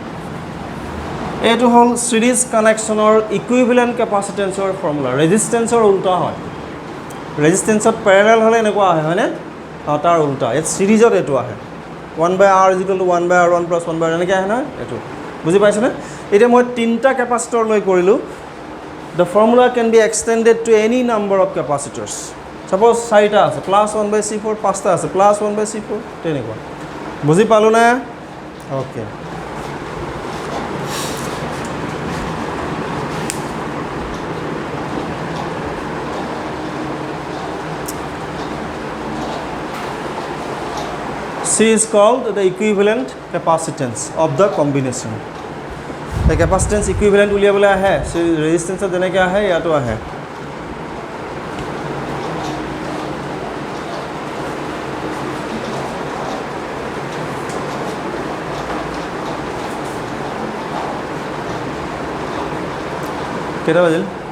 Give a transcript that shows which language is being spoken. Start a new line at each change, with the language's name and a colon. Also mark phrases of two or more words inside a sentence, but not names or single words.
Assamese: এইটো হ'ল
English: series connectionৰ equivalent capacitanceৰ formula।
Assamese: ৰেজিষ্টেঞ্চৰ উল্টা হয়, ৰেজিষ্টেঞ্চত পেৰেলেল হ'লে এনেকুৱা আহে, হয়নে? তাৰ উল্টা, ইয়াত ছিৰিজত এইটো আহে, 1/R
English: is equal to
Assamese: 1/R1 প্লাছ 1/R এনেকৈ আহে নহয়, এইটো বুজি পাইছেনে? এতিয়া মই তিনিটা কেপাচিটৰ লৈ কৰিলোঁ,
English: the formula can be extended to any number of capacitors.
Assamese: Suppose 4টা আছে, প্লাছ 1/C4, 5টা আছে, প্লাছ 1/C4, তেনেকুৱা, বুজি পালোঁ নে? অ'কে,
English: C is called the equivalent capacitance of the combination. The capacitance equivalent
Assamese: উলিয়াবলৈ আহে, ৰেজিষ্টেঞ্চত যেনেকৈ আহে ইয়াতো আহে। কেইটা বাজিল?